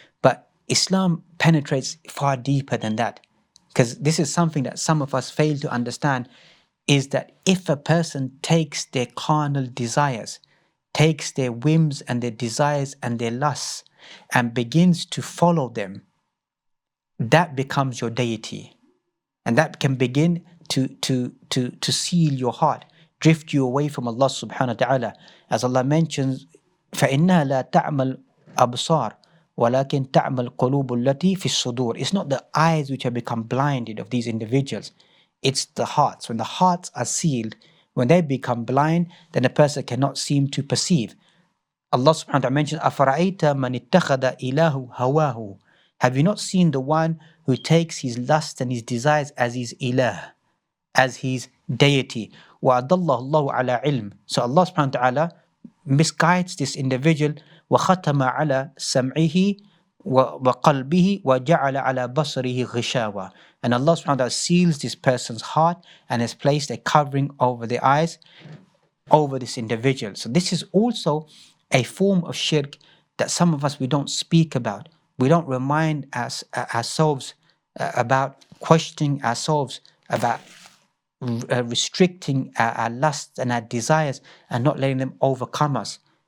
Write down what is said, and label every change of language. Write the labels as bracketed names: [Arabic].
[English] But Islam penetrates far deeper than that, because this is something that some of us fail to understand, is that if a person takes their carnal desires, takes their whims and their desires and their lusts and begins to follow them, that becomes your deity. And that can begin to seal your heart, drift you away from Allah subhanahu wa ta'ala. As Allah mentions, [Arabic] فَإِنَّهَا لَا تَعْمَى الْأَبْصَارِ وَلَكِنْ تَعْمَى الْقُلُوبُ الَّتِي فِي الصُّدُورِ. [English] It's not the eyes which have become blinded of these individuals. It's the hearts. When the hearts are sealed, when they become blind, then a person cannot seem to perceive. Allah subhanahu wa ta'ala mentions, [Arabic] أَفَرَأَيْتَ مَنِ اتَّخَذَ إِلَهُ هَوَاهُ. [English] Have you not seen the one who takes his lust and his desires as his ilah, as his deity? [Arabic] وَأَضَلَّهُ اللَّهُ عَلَى عِلْمٍ. [English] So Allah subhanahu wa ta'ala misguides this individual. [Arabic] وَخَتَمَ عَلَى سَمْعِهِ وقلبه وجعل على بصره غشاوة. [English] And Allah subhanahu wa ta'ala seals this person's heart and has placed a covering over the eyes over this individual. So this is also a form of shirk that some of us we don't speak about. We don't remind ourselves about questioning ourselves about restricting our lusts and our desires and not letting them overcome us.